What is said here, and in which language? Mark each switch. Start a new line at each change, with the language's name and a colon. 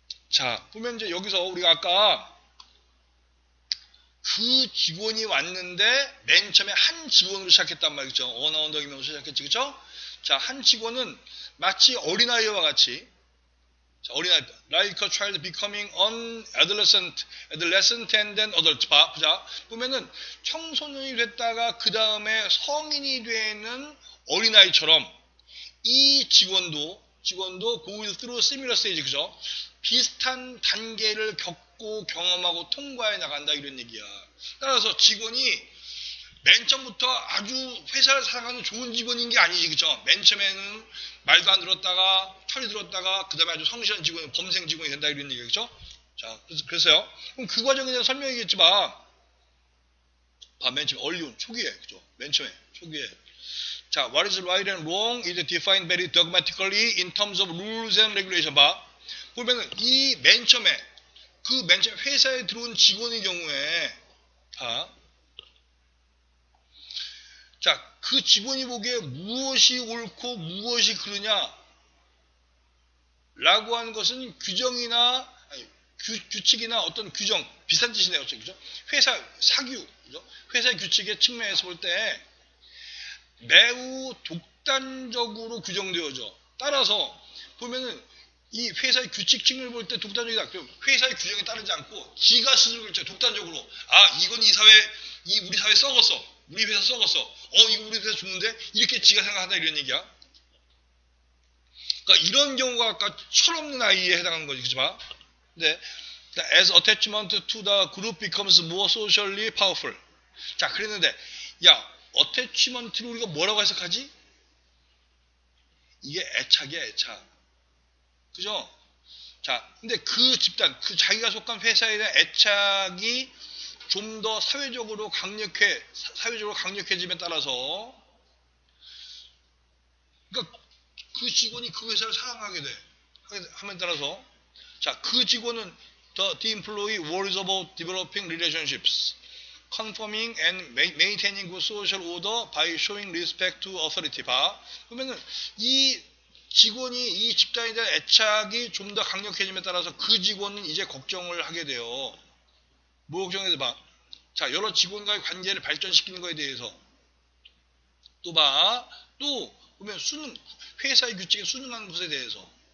Korean: 자, 보면 이제 여기서 우리가 아까 그 직원이 왔는데 맨 처음에 한 직원으로 시작했단 말이죠. 언어운동이면서 시작했지, 그쵸? 자, 한 직원은 마치 어린아이와 같이 어린아이,
English: like a child becoming an adolescent and then adult.
Korean: 보자. 보면은 청소년이 됐다가 그 다음에 성인이 되는 어린아이처럼 이 직원도
English: go through similar stage,
Korean: 그죠? 비슷한 단계를 겪고 경험하고 통과해 나간다 이런 얘기야. 따라서 직원이 맨 처음부터 아주 회사를 살아가는 좋은 직원인 게 아니지, 그쵸? 맨 처음에는 말도 안 들었다가, 철이 들었다가, 그 다음에 아주 성실한 직원, 범생 직원이 된다, 이런 얘기겠죠? 자, 그래서요. 그럼 그 과정에 대한 설명이겠지만, 맨 처음에, 얼리온, 초기에, 그죠? 맨 처음에, 초기에.
English: 자, what is right and wrong is defined very dogmatically in terms of rules and regulation.
Korean: 보면은, 맨 처음에 회사에 들어온 직원의 경우에, 자, 그 직원이 보기에 무엇이 옳고 무엇이 그르냐 라고 하는 것은 규정이나 규칙이나 어떤 규정 비슷한 뜻이네요. 그죠? 회사 사규, 그죠? 회사 규칙의 측면에서 볼 때 매우 독단적으로 규정되어져. 따라서 보면은 이 회사의 규칙 측면을 볼 때 독단적이다. 회사의 규정에 따르지 않고 지가 스스로 결정 독단적으로 이건 우리 사회 썩었어. 우리 회사 썩었어. 이거 우리 회사 좋은데? 이렇게 지가 생각한다 이런 얘기야. 그러니까 이런 경우가 아까 철없는 아이에 해당하는 거지, 그치 봐? 네.
English: As attachment to the group becomes more socially powerful.
Korean: 자, 그랬는데, attachment를 우리가 뭐라고 해석하지? 이게 애착이야, 애착. 그죠? 자, 근데 그 집단, 자기가 속한 회사에 대한 애착이 좀 더 사회적으로 강력해짐에 따라서, 그러니까 그 직원이 그 회사를 사랑하게 돼. 함에 따라서, 자, 그 직원은
English: the employee worries about developing relationships, confirming and maintaining good social order by showing respect to authority.
Korean: 그러면은 이 직원이 이 집단에 대한 애착이 좀 더 강력해짐에 따라서 그 직원은 이제 걱정을 하게 돼요. 뭐 걱정해서 자, 여러 직원과의 관계를 발전시키는 것에 대해서. 또 보면 회사의 규칙에 순응하는 것에 대해서.